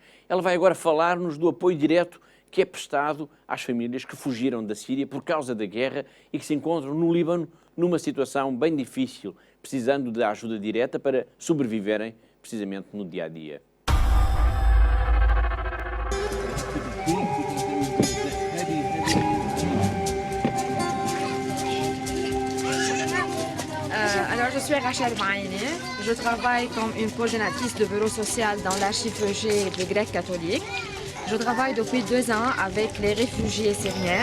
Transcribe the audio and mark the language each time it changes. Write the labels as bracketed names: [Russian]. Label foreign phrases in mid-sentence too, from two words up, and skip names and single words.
[Portuguese] Ela vai agora falar-nos do apoio direto que é prestado às famílias que fugiram da Síria por causa da guerra e que se encontram no Líbano numa situação bem difícil, precisando de ajuda direta para sobreviverem precisamente no dia-a-dia. [French] Alors, je suis Rachel Maïni. Je travaille comme une coordinatrice de bureau social dans l'archipelagé de Grec catholique. Je travaille depuis 2 ans avec les réfugiés syriens.